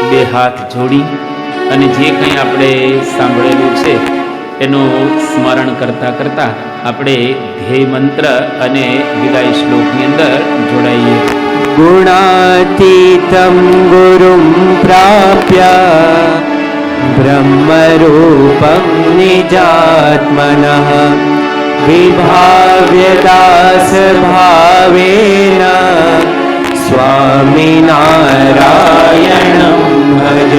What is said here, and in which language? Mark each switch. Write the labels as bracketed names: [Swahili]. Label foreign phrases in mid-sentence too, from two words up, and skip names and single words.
[Gujarati] હાથ જોડી અને જે કંઈ આપણે સાંભળેલું છે એનું સ્મરણ કરતાં કરતાં આપણે ધ્યેય મંત્ર અને વિદાય શ્લોકની અંદર જોડાઈએ. [Sanskrit] गुणातीतं गुरुं प्राप्य ब्रह्मरूपं निजात्मनः विभाव्यदासभावेन स्वामिनारायणं भजे.